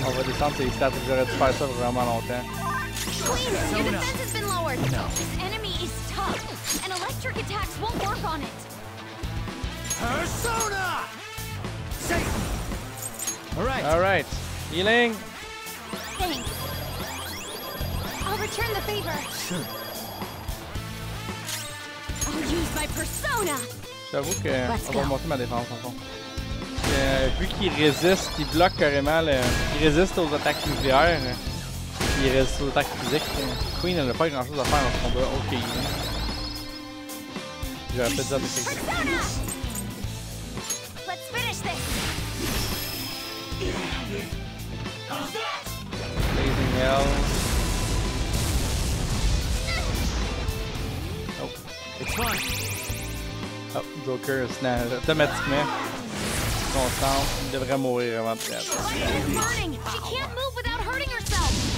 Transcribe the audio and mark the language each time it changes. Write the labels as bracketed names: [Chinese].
[French] On va descendre ses stats, j'aurais dû faire ça vraiment longtemps. [English] Queen, your defense has been lowered. No. This enemy is tough, and electric attacks won't work on it. Persona! Satan! Alright. Healing. Thanks. I'll return the favor. Sure. I'll use my persona. [French] J'avoue que on va monter ma défense en fond. Vu qu'il résiste, il bloque carrément il résiste aux attaques nucléaires. Il résiste aux attaques physiques. Queen elle n'a pas grand chose à faire dans ce combat. Ok. J'aurais peut-être dit avec quelque chose. [English] Let's finish this. Blazing Hell. Oh. It's fine. [French] Oh, Joker snap automatiquement. Constante, il devrait mourir avant de perdre. [English] She's burning. She can't move without hurting herself.